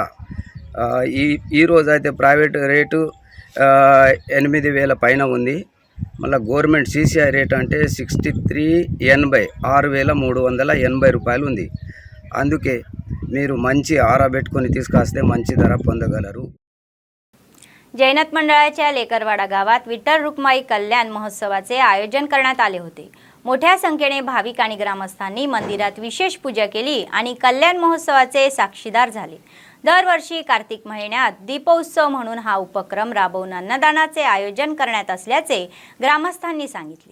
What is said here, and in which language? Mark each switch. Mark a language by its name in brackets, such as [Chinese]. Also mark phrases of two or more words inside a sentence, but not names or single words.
[Telugu] ఈ రోజు అయితే [English] private rate [Telugu] 8000 పైన ఉంది. మళ్ళీ [English] government CCI rate [Telugu] అంటే 6380 6380 రూపాయలు ఉంది. అందుకే మీరు మంచి ఆరబెట్టుకొని తీసుకొస్తే మంచి ధర పొందగలరు. [Marathi] जैनत मंडळाच्या लेकरवाडा गावात विठ्ठल रुक्माई कल्याण महोत्सवाचे आयोजन करण्यात आले होते. मोठ्या संख्येने भाविक आणि ग्रामस्थांनी मंदिरात विशेष पूजा केली आणि कल्याण महोत्सवाचे साक्षीदार झाले. दरवर्षी कार्तिक महिन्यात दीपोत्सव म्हणून हा उपक्रम राबवून अन्नदानाचे आयोजन करण्यात असल्याचे ग्रामस्थांनी सांगितले.